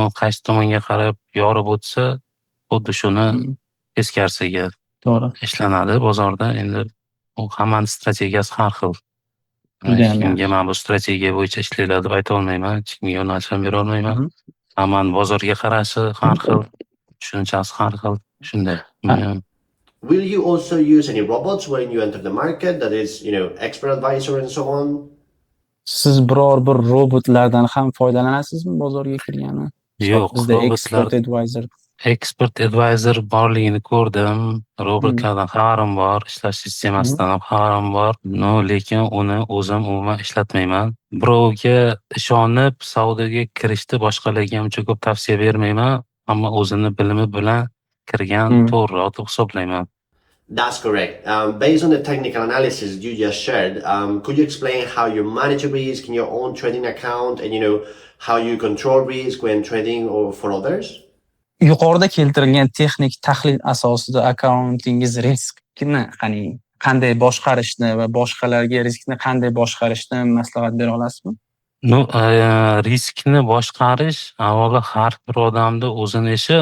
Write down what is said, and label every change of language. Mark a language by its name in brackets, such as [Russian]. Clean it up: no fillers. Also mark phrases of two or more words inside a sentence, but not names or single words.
[Uzbek] Qaysi tomonga qarab yorib o'tsa, xuddi shuni teskarisiga To'g'ri. ishlanadi bozorda. Endi u hammani strategiyasi har xil. Judayam Kimga men bu strategiya bo'yicha ishlaylar deb ayta olmayman, kimga yo'nalish ham bera olmayman. Hammani bozorga qarashi har xil, tushunchasi har xil. Shunday. [English] Will you also use any robots when you enter the market, that is, expert advisor and so on? [Uzbek] Siz biror bir robotlardan ham foydalanasizmi bozorga kirganda? Yo'q, bizda robotlar [English] expert advisor [Uzbek] borligini ko'rdim. Robotlardan xabarim bor, ishlash sistemasidan ham xabarim bor. Lekin uni o'zim umuman ishlatmayman. Birovga ishonib savdoga kirishda boshqalarga uncha ko'p tavsiya bermayman, ammo o'zini bilimi bilan kirgan to'g'riroq deb hisoblayman. [English] That's correct. Based on the technical analysis you just shared, could you explain how you manage risk in your own trading account and how you control risk when trading or for others? [Uzbek] Yuqorida keltirilgan texnik tahlil asosida akkauntingiz riskni qanday boshqarishni va boshqalarga riskni qanday boshqarishni maslahat bera olasizmi? Riskni boshqarish avvalo har bir odamda o'zini ishi.